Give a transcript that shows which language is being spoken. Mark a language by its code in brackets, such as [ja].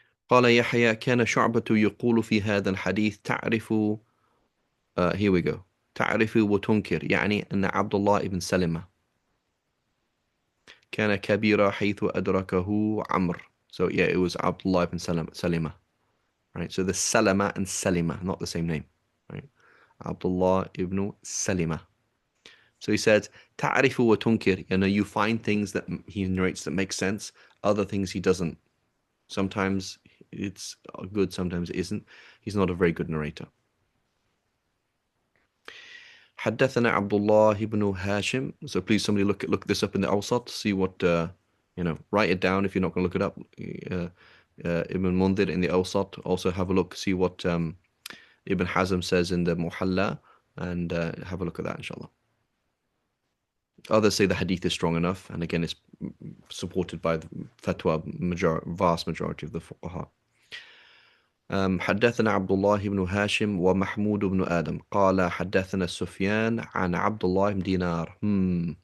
[ar] قال يحيى كان شعبة يقول في هذا الحديث تعرف [en] here we go [ar] تعرف وتنكر يعني أن عبد الله ibn Salima كان كبيرا حيث أدركه عمرو. [en] So yeah, it was Abdullah ibn Salima. Right, so the Salama and Salima, not the same name. Right, Abdullah ibn Salima. So he said, [ar] تعرف وتنكر. [en] You know, you find things that he narrates that make sense, other things he doesn't. Sometimes it's good, sometimes it isn't. He's not a very good narrator. [ar] حدثنا عبد الله بن هاشم. [en] So please somebody look this up in the Awsat, see what write it down if you're not going to look it up. Ibn Mundhir in the Awsat, also have a look, see what Ibn Hazm says in the Muhalla, and have a look at that, inshallah. Others say the hadith is strong enough, and again, it's supported by the fatwa, vast majority of the fuqaha. [ar] حدثنا عبد الله بن هاشم ومحمود بن آدم قال حدثنا سفيان عن عبد الله بن دينار.